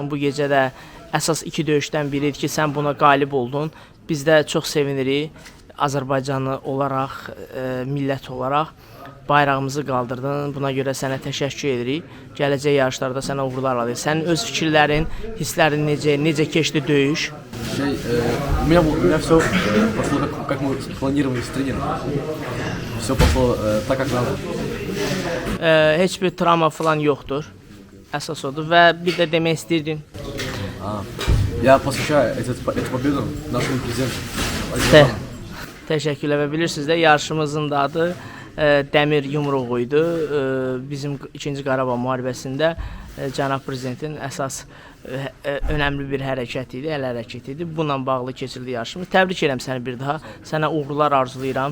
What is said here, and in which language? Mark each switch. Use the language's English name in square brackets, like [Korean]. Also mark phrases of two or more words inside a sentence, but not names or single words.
[Azerbaijani] Bu gecə də əsas iki döyüşdən biridir ki, sən buna qalib oldun. Biz də çox sevinirik. Azərbaycanlı olaraq, millət olaraq bayrağımızı qaldırdın. Buna görə sənə təşəkkür edirik. Gələcək yarışlarda sənə uğurlar arzulayırıq. Sənin öz fikirlərin, hisslərin necə keçdi döyüş? [Russian] У меня все пошло как мы планировали с тренером. Все пошло так, как надо. [Azerbaijani] Heç bir travma falan yoxdur. Əsas odur və bir də demək istəyirdin. [Russian] Я посвящаю эту победу нашему президенту. [Azerbaijani] Təşəkkürlər və bilirsiniz də yarışımızın da adı Dəmir yumruğu idi. Bizim 2-ci Qarabağ müharibəsində cənab prezidentin əsas önəmli bir hərəkət idi, əl hərəkəti idi. Bununla bağlı keçirildi yarışımız. Təbrik edirəm səni bir daha. Sənə uğurlar arzulayıram.